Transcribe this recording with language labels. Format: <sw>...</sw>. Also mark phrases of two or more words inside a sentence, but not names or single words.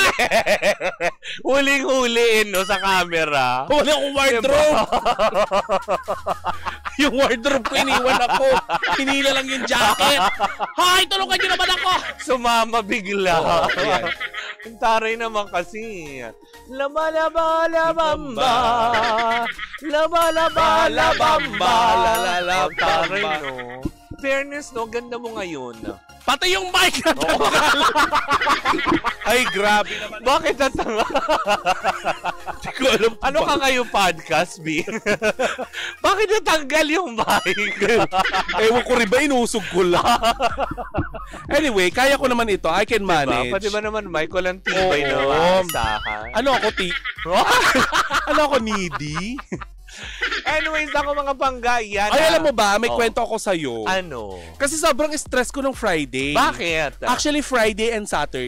<tl>Huling-huliin, no, sa camera. Wala akong wardrobe! Yung wardrobe ko, iniwan ako. Hinila lang yung jacket. Hay, tulungan niyo naman ako! Sumama bigla. Ang taray naman kasi. Laba-laba-labamba. Laba-laba-labamba. Ang taray, no? Fairness, no? Ganda mo ngayon. Pati yung mic na Ay, grabe naman. Bakit natanga? Hindi ko alam. Ano ka ngayon podcast, B? Bakit natanggal yung mic? Ewan ko rin ba, inusog ko lang. Anyway, kaya ko naman ito.</tl> <en>I can manage.</en> <tl>Pati ba naman, mic? Walang tibay na maasahan. Ano ako, ano ako, needy? Anyways, ako mga panggayan. Ay, alam mo ba, may kwento ako sa'yo. Ano? Kasi sobrang stress ko nung Friday. Bakit?</tl> <en>Actually, Friday and Saturday.</en>